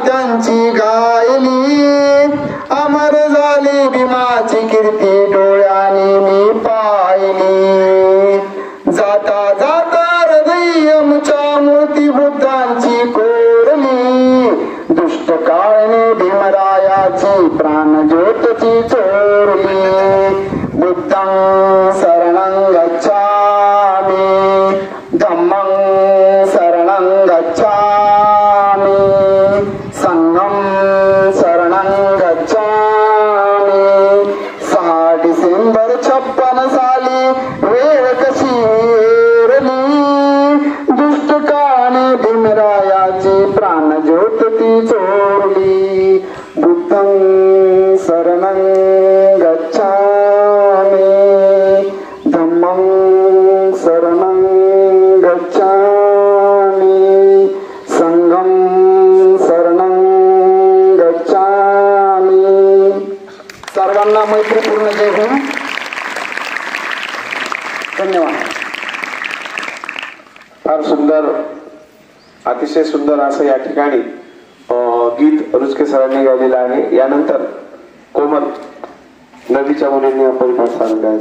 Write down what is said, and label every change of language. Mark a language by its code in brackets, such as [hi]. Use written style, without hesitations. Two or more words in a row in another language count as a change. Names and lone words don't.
[mr] बुद्धांची गायली, अमर झाली भीमाची कीर्ती डोळ्याने मी पाहिली. जाता जाता हृदय आमच्या मूर्ती बुद्धांची कोरली, दुष्ट काळने भीमरायाची प्राण ज्योतची चोरली. [pi] बुद्धं शरणं गच्छामि, धम्मं शरणं गच्छामि, संघं शरणं गच्छामि. [mr] 6 डिसेंबर 56 साली वेळ कशी एरली, दुष्ट काळाने भीमरायाची प्राण ज्योत ती चोरली. [pi] बुद्धं शरणं गच्छामि, धम्मं शरणं गच्छामि, संघं शरणं गच्छामि. [mr] सर्वांना मैत्रीपूर्ण जय हो. धन्यवाद. फार सुंदर, अतिशय सुंदर असं या ठिकाणी गीत रुचके सरांनी गायलेलं आहे. यानंतर कोमल नदीच्या मुलींनी परिपाठ सादर करायचा.